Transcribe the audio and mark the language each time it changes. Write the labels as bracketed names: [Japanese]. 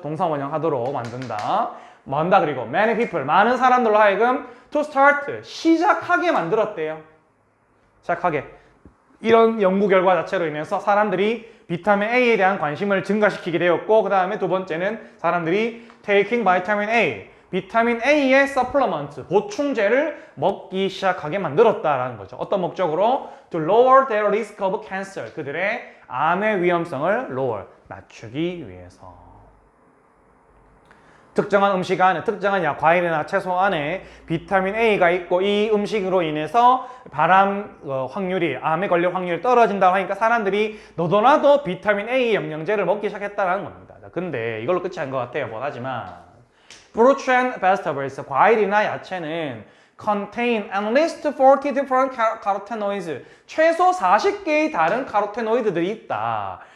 [Korean] 동사 원형 하도록 만든다. 뭐 한다? 그리고 [English] many people, [Korean] 많은 사람들로 하여금 [English] to start, [Korean] 시작하게 만들었대요. 시작하게. 이런 연구 결과 자체로 인해서 사람들이 비타민 A에 대한 관심을 증가시키게 되었고, 그 다음에 두 번째는 사람들이 [English] taking vitamin A, [Korean] 비타민 A의 supplement, 보충제를 먹기 시작하게 만들었다라는 거죠. 어떤 목적으로? [English] To lower their risk of cancer, [Korean] 그들의 암의 위험성을 [English] lower, [Korean] 낮추기 위해서. 특정한 음식 안에, 특정한 과일이나 채소 안에 비타민 A가 있고 이 음식으로 인해서 확률이, 암에 걸릴 확률이 떨어진다고 하니까 사람들이 너도나도 비타민 A 영양제를 먹기 시작했다는 겁니다. 근데 이걸로 끝이 아닌 것 같아요. 못하지만 [English] fruits and vegetables, [Korean] 과일이나 야채는 [English] contain at least 40 different carotenoids, [Korean] 최소 40개의 다른 카로테노이드들이 있다.